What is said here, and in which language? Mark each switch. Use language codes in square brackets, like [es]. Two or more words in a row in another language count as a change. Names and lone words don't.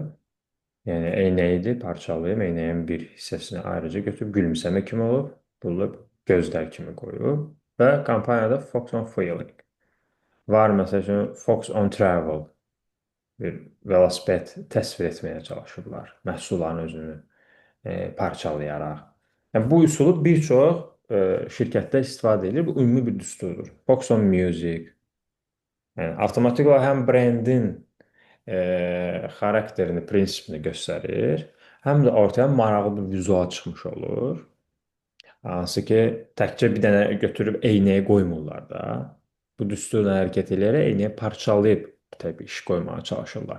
[az] Yəni eynəyidir, parçalayıb, eynəyin bir hissəsini ayrıca götürüb gülümsəmə kimi olub, bulub gözlər kimi qoyub və kampaniyada Fox on Feeling var. Məsəl üçün Fox on Travel bir velosiped təsvir etməyə çalışıblar məhsulların özünü parçalayaraq. Yəni, bu üsulu bir çox şirkətlər istifadə edir. Bu ümumi bir düsturdur. Fox on Music. Yəni, avtomatik olaraq həm brendin xarakterini, prinsipini göstərir. Həm də ortaya maraqlı bir vizual çıxmış olur. Hansı ki, təkcə bir dənə götürüb eynəyə qoymurlar da. Bu düsturla hərəkət edərək eynəyə parçalayıb təbii iş qoymağa çalışırlar.